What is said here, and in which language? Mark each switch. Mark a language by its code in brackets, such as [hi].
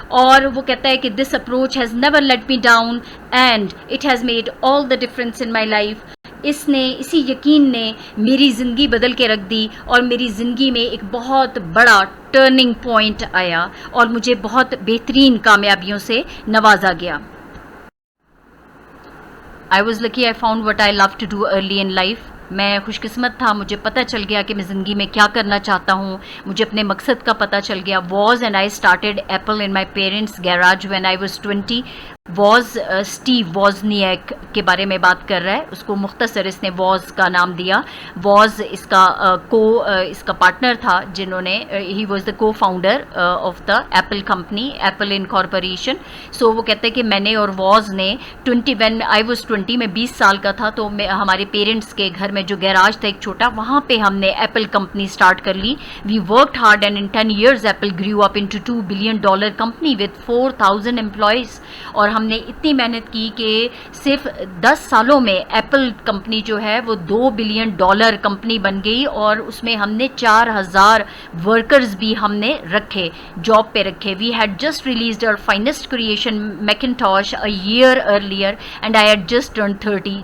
[en] اور وہ کہتا ہے کہ this approach has never let me down and it has made all the difference in my life. [ur] اسی یقین نے میری زندگی بدل کے رکھ دی اور میری زندگی میں ایک بہت بڑا ٹرننگ پوائنٹ آیا اور مجھے بہت بہترین کامیابیوں سے نوازا گیا. [en] I was lucky I found what I love to do early in life. [ur] میں خوش قسمت تھا, مجھے پتہ چل گیا کہ میں زندگی میں کیا کرنا چاہتا ہوں, مجھے اپنے مقصد کا پتہ چل گیا. [en] Woz and I started Apple in my parents garage when I was 20. [ur] Was Steve وازنیک کے بارے میں بات کر رہا ہے, اس کو مختصر اس نے واز کا نام دیا. واز اس کا پارٹنر تھا, جنہوں نے ہی واز دا کو founder of the apple company, apple incorporation. سو وہ کہتے ہیں کہ میں نے اور واز نے وین آئی واز 20, میں 20 سال کا تھا, تو ہمارے پیرنٹس کے گھر میں جو گیراج تھا ایک چھوٹا, وہاں پہ ہم نے ایپل کمپنی اسٹارٹ کر لی. [en] We worked hard and in 10 years Apple grew up into $2 billion company with 4,000 employees. [ur] اور ہم نے اتنی محنت کی کہ صرف 10 سالوں میں ایپل کمپنی جو ہے وہ $2 billion کمپنی بن گئی, اور اس میں ہم نے 4,000 ورکرز بھی ہم نے رکھے, جاب پہ رکھے. [en] We had just released our finest creation Macintosh a year earlier and I had just turned 30.